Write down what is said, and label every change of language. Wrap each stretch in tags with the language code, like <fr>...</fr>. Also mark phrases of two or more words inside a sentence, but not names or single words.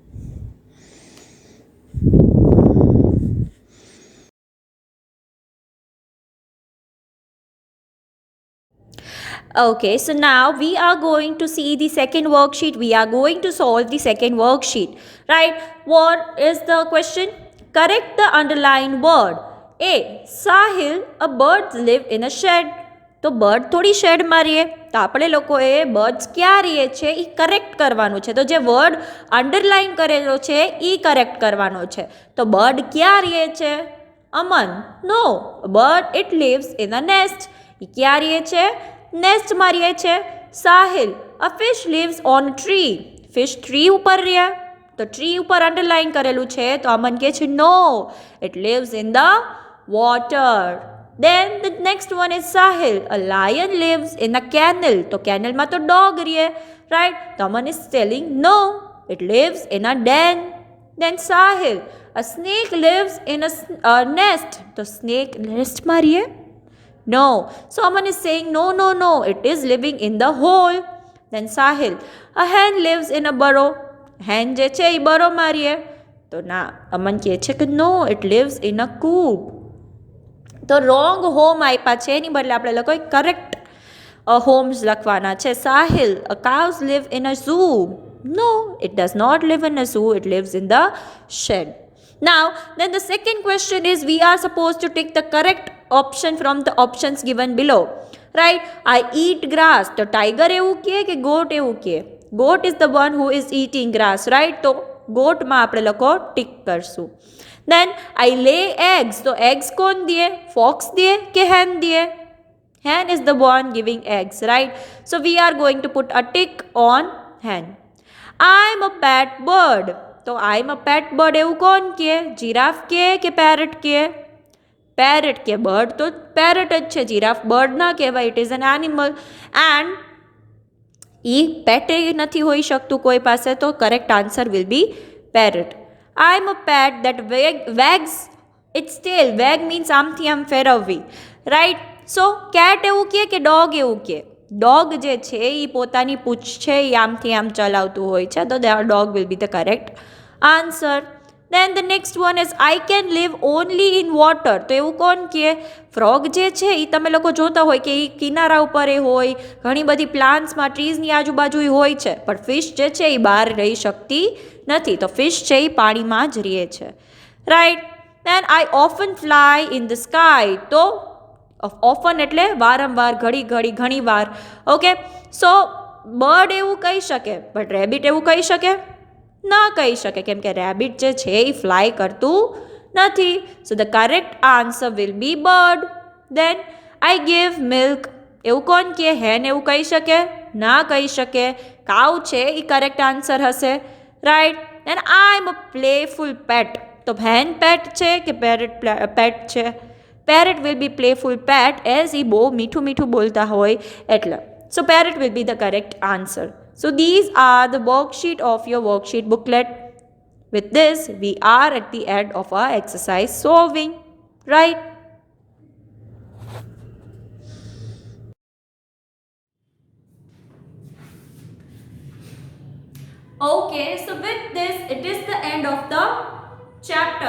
<en>Okay, so now we are going to see the second worksheet. We are going to solve the second worksheet, right? What is the question? Correct the underlined word. A. Sahil, a birds live in a shed.</en> <gu>તો બર્ડ થોડી શેડમાં રહીએ, તો આપણે લોકોએ બર્ડ્સ ક્યાં રહીએ છે એ કરેક્ટ કરવાનું છે. તો જે</gu> <en>word underline</en> <gu>કરેલો છે એ કરેક્ટ કરવાનો છે. તો બર્ડ ક્યાં રહીએ છે? અમન, નો.</gu> <en>Bird it lives in a nest.</en> <gu>એ ક્યાં રહીએ છે? નેસ્ટમાં રહીએ છે.</gu> <en>સાહિલ, a fish lives on tree.</en> <gu>ફિશ ટ્રી ઉપર રહે, તો ટ્રી ઉપર અંડરલાઇન કરેલું છે, તો અમન કહે છે</gu> <en>no, it lives in the water. Then the next one is Sahil, a lion lives in a kennel.</en> <gu>તો કેનલમાં તો ડોગ રહે,</gu> <en>right?</en> <gu>તો અમન</gu> <en>is telling no, it lives in a den. Then Sahil, a snake lives in a nest.</en> <gu>તો snake નેસ્ટમાં રહે?</gu> <en>No. So Aman is saying no, it is living in the hole. Then Sahil, a hen lives in a burrow.</en> <gu>Hen જે છે એ બરોમાં રહે? તો ના, અમન કહે છે કે</gu> <en>no, it lives in a coop.</en> <gu>તો</gu> <en>wrong home</en> <gu>આપ્યા છે, એની બદલે આપણે લોકોએ</gu> <en>correct homes</en> <gu>લખવાના છે. સાહિલ,</gu> <en>a cows live in a zoo. No, it does not live in a zoo, it lives in the shed. Now, then the second question is we are supposed to take the correct option from the options given below. Right? I eat grass.</en> <gu>તો tiger એવું કહે કે goat એવું કહે?</gu> <en>Goat is the one who is eating grass, right?</en> <gu>તો goat માં આપણે લખો ટિક કરશું.</gu> <en>Then I lay eggs.</en> <gu>તો eggs કોણ દે? Fox દે કે hen દે?</gu> <en>Hen is the one giving eggs, right? So we are going to put a tick on hen. I'm a pet bird. તો I'm a pet bird</en> <gu>એવું કોણ કહે? જીરાફ કહે કે પેરટ કહે? પેરટ કે બર્ડ તો પેરટ જ છે,</gu> <en>giraffe bird</en> <gu>ના કહેવાય,</gu> <en>it is an animal.</en> <gu>એન્ડ એ પેટ નથી હોઈ શકતું કોઈ પાસે, તો</gu> <en>correct answer will be parrot. I am a pet that wags its tail. wag means</en> <gu>આમથી આમ ફેરવવી,</gu> <en>right? So cat</en> <gu>એવું કહે કે ડોગ એવું કહે? ડોગ જે છે એ પોતાની પૂંછ છે એ આમથી આમ ચલાવતું હોય છે, તો</gu> <en>dog will be the correct answer. Then the next one is I can live only in water.</en> <gu>તો એવું કોણ કહે? ફ્રોગ જે છે એ તમે લોકો જોતા હોય કે એ કિનારા ઉપર એ હોય, ઘણી બધી પ્લાન્ટ્સમાં ટ્રીઝની આજુબાજુ હોય છે, પણ ફિશ જે છે એ બહાર રહી શકતી નથી, તો ફિશ છે એ પાણીમાં જ રહે છે, રાઈટ?</gu> <en>Then I often fly in the sky.</en> <gu>તો ઓફન એટલે વારંવાર, ઘણી વાર, ઓકે?</gu> <en>so bird</en> <gu>એવું કહી શકે,</gu> <en>but rabbit</en> <gu>એવું કહી શકે ના કહી શકે, કેમ કે રેબિટ જે છે એ ફ્લાય કરતું નથી.</gu> <en>So the correct answer will be bird. Then I give milk</en> <gu>એવું કોણ કહે? હેન એવું કહી શકે? ના કહી શકે. કાઉ છે એ</gu> <en>correct answer</en> <gu>હશે, રાઈટ?</gu> <en>Then I am a playful pet.</en> <gu>તો</gu> <en>hen pet</en> <gu>છે કે</gu> <en>parrot pet</en> <gu>છે?</gu> <en>Parrot will be playful pet, as</en> <gu>એ બહુ મીઠું બોલતા હોય એટલે.</gu> <en>So parrot will be the correct answer. So these are the worksheet of your worksheet booklet. With this, we are at the end of our exercise solving, right? Okay, so with this, it is the end of the chapter.</en>